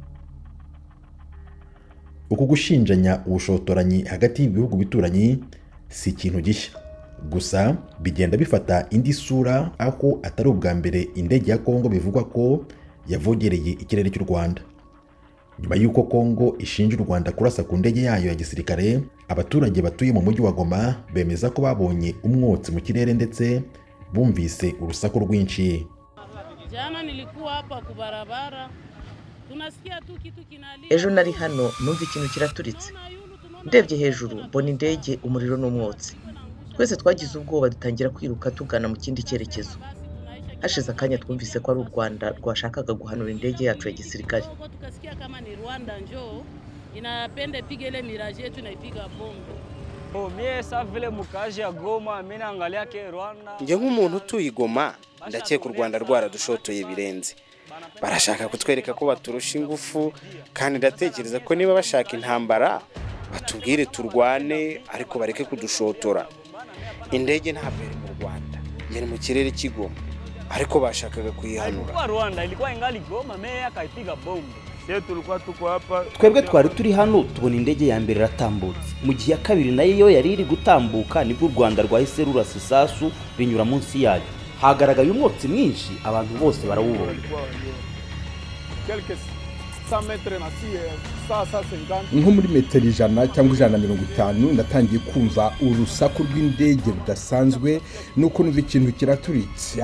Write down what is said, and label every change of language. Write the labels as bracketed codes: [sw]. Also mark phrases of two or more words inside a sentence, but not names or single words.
[rw] Uku gushinjanya ubushotoranyi hagati y'ibihugu bituranyi si ikintu gishya, gusa bigenda bifata indi sura aho atari ubwa mbere indege ya Kongo bivugwa ko yavogereye ikirere cy'u Rwanda. Nyuma y'uko Kongo ishinja u Rwanda kurasa ku ndege yayo ya gisirikare, abaturage batuye mu mujyi wa Goma bemeza ko babonye umwotsi mu kirere ndetse bumvise urusaku rwinshi. [sw] Jana nilikuwa hapa ku barabara, tunasikia tu kitu kinalia. [rw] Ejo nari hano numva ikintu kiraturitse. Ndebye hejuru mbona indege, umuriro n'umwotsi. Twese twagize ubwoba dutangira kwiruka tugana mu kindi cyerekezo. Hashize akanya twumvise ko ari u Rwanda rwashakaga guhanura indege yacu ya gisirikare. [sw] Tukasikia kama ni Rwanda njoo inapenda piga ile Mirage yetu inaipiga bombe. Mie sa vile mukaji ya Goma mimi naangalia ke Rwanda. [rw] Nje nk'umuntu utuye Goma ndakeka u Rwanda rwaradushotoye birenze. Barashaka kutwereka ko baturusha ingufu, kandi ndatekereza ko niba bashaka intambara batubwire turwane ariko bareke kudushotora. Indege ntabwo iri mu Rwanda, yari mu kirere cy'Igoma, ariko bashakaga kuyihanura. [sw] Ilikuwa Rwanda, ilikuwa ingali Goma, meya akaipiga bombe. Sisi tulikuwa tuko hapa. [rw] Twebwe twari turi hano tubona indege ya mbere ratambutse. Mu gihe ya kabiri nayo yari iri gutambuka nibwo u Rwanda rwahise rurasa isasu rinyura munsi yayo. Hagaragaye umwotsi mwinshi, abantu bose barawubonye. Nko muri metero 100 cyangwa 150 ndatangiye kumva urusaku rw'indege rudasanzwe, nuko numva ikintu kiraturitse.